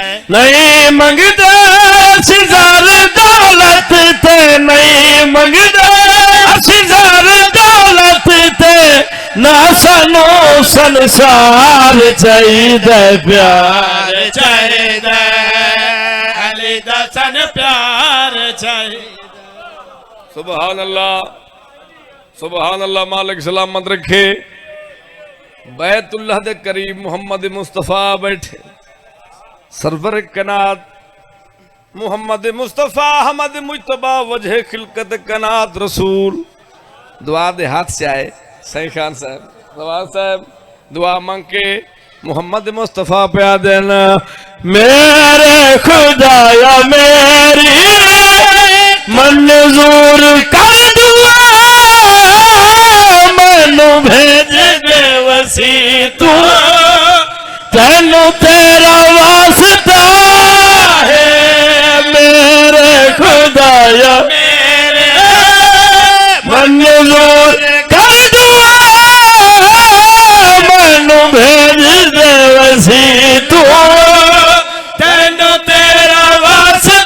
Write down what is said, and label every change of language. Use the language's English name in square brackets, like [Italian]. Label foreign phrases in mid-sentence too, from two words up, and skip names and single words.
[Punjabi] ਨਹੀਂ ਮੰਗਦਾ ਸਿਜਾਰ ਦੌਲਤ ਤੇ ਨਹੀਂ ਮੰਗਦਾ ਸਿਜਾਰ ਦੌਲਤ ਤੇ ਨਾ ਸਾਨੂੰ ਸੰਸਾਰ ਚਾਹੀਦਾ ਪਿਆਰ ਚਾਹੀਦਾ ਅਲੀ ਦਸਨ ਪਿਆਰ ਚਾਹੀਦਾ। [Arabic] سبحان الله [Punjabi] ਮਾਲਿਕ ਸਲਾਮਤ ਰੱਖੇ। ਬੈਤੁੱਲਾਹ ਦੇ ਕਰੀਬ ਮੁਹੰਮਦ ਮੁਸਤਫ਼ਾ ਬੈਠੇ ਸਰਵਰ ਕਨਾਤ ਮੁਹੰਮਦ ਮੁਸਤਫ਼ਾ ਹਮਦ ਮੁਜਤਬਾ ਵਜਹ ਖ਼ਿਲਕਤ ਕਨਾਤ ਰਸੂਲ। ਦੁਆ ਦੇ ਹੱਥ ਸੇ ਆਏ ਸਹੀ ਖ਼ਾਨ ਸਾਹਬ ਨਵਾਜ਼ ਸਾਹਬ ਦੁਆ ਮੰਗ ਕੇ ਮੁਹੰਮਦ ਮੁਸਤਫ਼ਾ ਪੇ ਦੇਣਾ। ਮੇਰੇ ਖ਼ੁਦਾਇਆ ਮੇਰੀ ਮੰਜ਼ੂਰ ਕਰ ਦੁਆ ਮੈਨੂੰ ਭੇਜ ਦੇ ਵਸੀ ਤੂੰ ਤੈਨੂੰ ਤੇਰਾ ਵਾਸਤਾ ਹੈ। ਮੇਰੇ ਖ਼ੁਦਾਇਆ ਮੇਰੇ ਮੰਜ਼ੂਰ ਕਰ ਦੁਆ ਮੈਨੂੰ ਭੇਜ ਦੇ ਵਸੀ ਤੂੰ ਤੈਨੂੰ ਤੇਰਾ ਵਾਸਤਾ